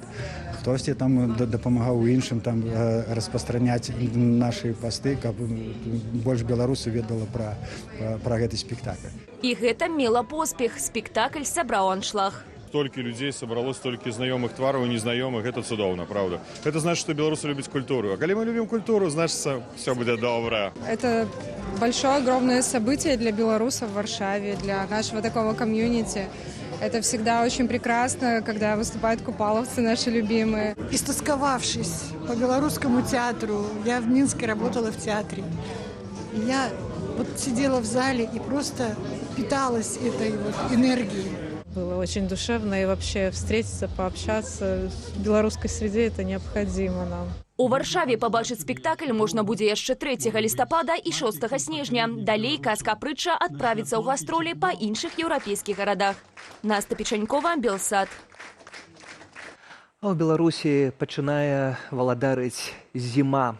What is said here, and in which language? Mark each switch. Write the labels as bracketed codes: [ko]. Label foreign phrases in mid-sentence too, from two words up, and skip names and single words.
[be] Хтосьці там дапамагаў іншым там распастраняць нашы пасты, каб больш беларусаў ведала пра гэты спектакль. І гэта мела поспех. Спектакль сабраў аншлаг. Столькі людзей сабралось, столькі знаёмых твараў і незнаёмых, гэта цудоўна, правда. [ru] Это значит, что белорусы любят культуру. [be] А калі [ru] мы любим культуру, значит, все будет добро. Это большое, огромное событие для белорусов в Варшаве, для нашего такого комьюнити. Это всегда очень прекрасно, когда выступают купаловцы наши любимые. Истосковавшись по белорусскому театру, я в Минске работала в театре. Я вот сидела в зале и просто питалась этой вот энергией. Было очень душевно, и вообще встретиться, пообщаться в белорусской среде это необходимо нам. [be] У Варшаве пабачыць спектакль можна будзе яшчэ 3 лістапада і 6 снежня. Далей казка-прытча адправіцца ў гастролі па іншых еўрапейскіх гарадах. Настя Печанькова, Белсад. А ў Беларусі пачынае валадарыць зіма.